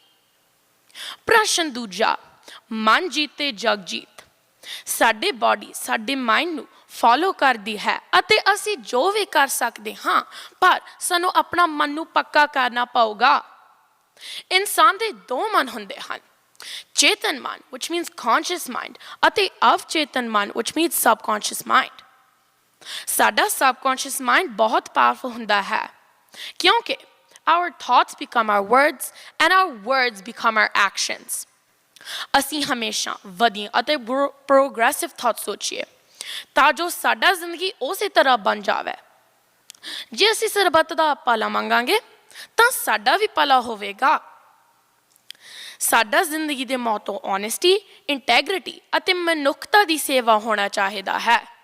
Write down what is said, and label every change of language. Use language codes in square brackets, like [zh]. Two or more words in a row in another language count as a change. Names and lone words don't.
[pa] ਪ੍ਰਸ਼ਨ ਦੂਜਾ, ਮਨ ਜੀਤੇ ਜਗ ਜੀਤ। ਸਾਡੇ ਬਾਡੀ ਸਾਡੇ ਮਾਈਂਡ ਨੂੰ ਫੋਲੋ ਕਰਦੀ ਹੈ ਅਤੇ ਅਸੀਂ ਜੋ ਵੀ ਕਰ ਸਕਦੇ ਹਾਂ, ਪਰ ਸਾਨੂੰ ਆਪਣਾ ਮਨ ਨੂੰ ਪੱਕਾ ਕਰਨਾ ਪਊਗਾ। ਇਨਸਾਨ ਦੇ ਦੋ ਮਨ ਹੁੰਦੇ ਹਨ, ਚੇਤਨ ਮਨ [en] which means conscious mind [pa] ਅਤੇ ਅਵਚੇਤਨ ਮਨ [en] which means subconscious mind। [pa] ਸਾਡਾ [en] subconscious mind [pa] ਬਹੁਤ ਪਾਵਰਫੁਲ ਹੁੰਦਾ ਹੈ ਕਿਉਂਕਿ [en] our thoughts become our words and our words become our actions। [pa] ਅਸੀਂ ਹਮੇਸ਼ਾ ਵਧੀਆ ਅਤੇ [en] progressive thought [pa] ਸੋਚੀਏ ਤਾਂ ਜੋ ਸਾਡਾ ਜ਼ਿੰਦਗੀ ਉਸੇ ਤਰ੍ਹਾਂ ਬਣ ਜਾਵੇ। ਜੇ ਅਸੀਂ ਸਰਬੱਤ ਦਾ ਭਲਾ ਮੰਗਾਂਗੇ ਤਾਂ ਸਾਡਾ ਵੀ ਭਲਾ ਹੋਵੇਗਾ। ਸਾਡਾ ਜ਼ਿੰਦਗੀ ਦੇ ਮੋਟੋ [en] honesty, integrity [pa] ਅਤੇ ਮਨੁੱਖਤਾ ਦੀ ਸੇਵਾ ਹੋਣਾ ਚਾਹੀਦਾ ਹੈ।